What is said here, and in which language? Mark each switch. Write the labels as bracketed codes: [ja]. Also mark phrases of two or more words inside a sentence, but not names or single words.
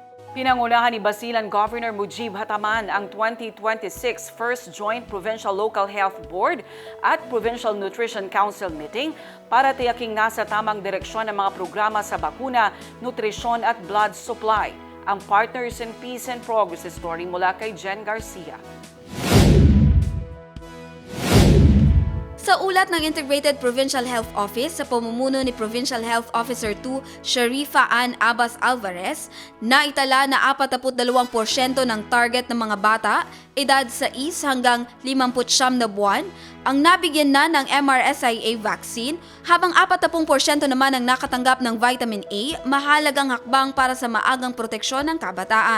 [tl] Pinangunahan ni Basilan Governor Mujib Hataman ang 2026 First Joint Provincial Local Health Board at Provincial Nutrition Council meeting para tiyaking nasa tamang direksyon ang mga programa sa bakuna, nutrisyon at blood supply. Ang Partners in Peace and Progress story mula kay Jen Garcia. Sa ulat ng Integrated Provincial Health Office sa pamumuno ni Provincial Health Officer 2 Sharifa Ann Abbas Alvarez, naitala na 42% ng target ng mga bata, edad sa 6 hanggang 59 na buwan, ang nabigyan na ng MRSIA vaccine, habang 40% naman ang nakatanggap ng vitamin A, mahalagang hakbang para sa maagang proteksyon ng kabataan.